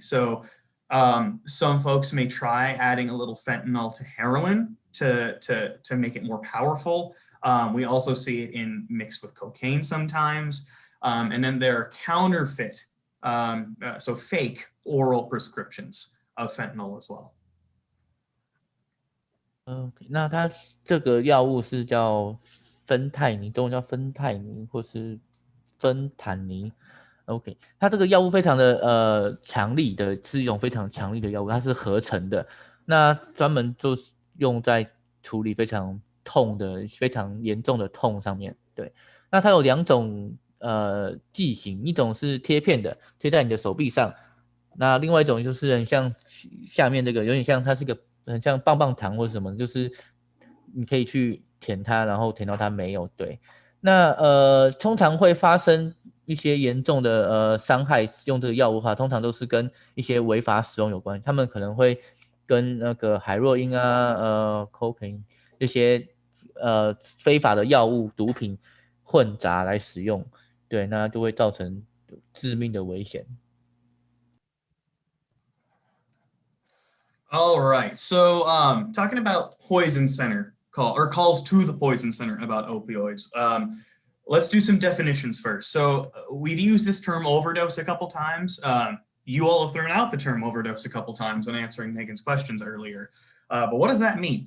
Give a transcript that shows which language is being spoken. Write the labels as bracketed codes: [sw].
[en] So some folks may try adding a little fentanyl to heroin to make it more powerful. We also see it mixed with cocaine sometimes. And then there are counterfeit, so fake oral prescriptions of fentanyl as well. [zh] OK， 那它这个药物是叫芬太尼，中文叫芬太尼或是芬坦尼。 OK， 它这个药物非常的强力的，是一种非常强力的药物，它是合成的，那专门就是用在处理非常痛的、非常严重的痛上面。对，那它有2种剂型，一种是贴片的，贴在你的手臂上，那另外一种就是很像下面这个，有点像它是一个很像棒棒糖或者什么，就是你可以去舔它，然后舔到它没有。对，那通常会发生一些严重的伤害，用这个药物的话，通常都是跟一些违法使用有关。他们可能会跟那个海洛因啊、cocaine 这些非法的药物、毒品混杂来使用，对，那就会造成致命的危险。 [en] All right, so talking about Poison Center calls to the Poison Center about opioids. Let's do some definitions first. So we've used this term overdose a couple times. You all have thrown out the term overdose a couple times when answering Megan's questions earlier. But what does that mean?